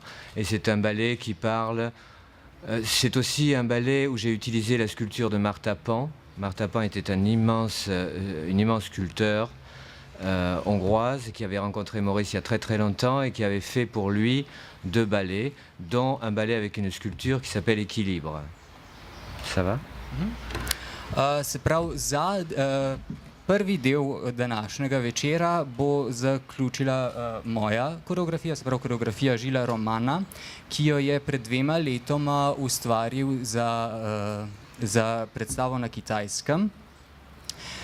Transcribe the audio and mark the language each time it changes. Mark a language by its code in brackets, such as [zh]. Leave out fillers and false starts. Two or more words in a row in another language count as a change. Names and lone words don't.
[fr] Et c'est un ballet qui parle... c'est aussi un ballet où j'ai utilisé la sculpture de Martha Pan. Martha Pan était une immense sculpteur hongroise qui avait rencontré Maurice il y a très très longtemps et qui avait fait pour lui 2 ballets, dont un ballet avec une sculpture qui s'appelle Équilibre. Ça va? [sl] Se pravi, za prvi del današnjega večera bo zaključila moja koreografija, se pravi koreografija Žila Romana, ki jo je pred 2 letoma ustvaril za predstavo na Kitajskem.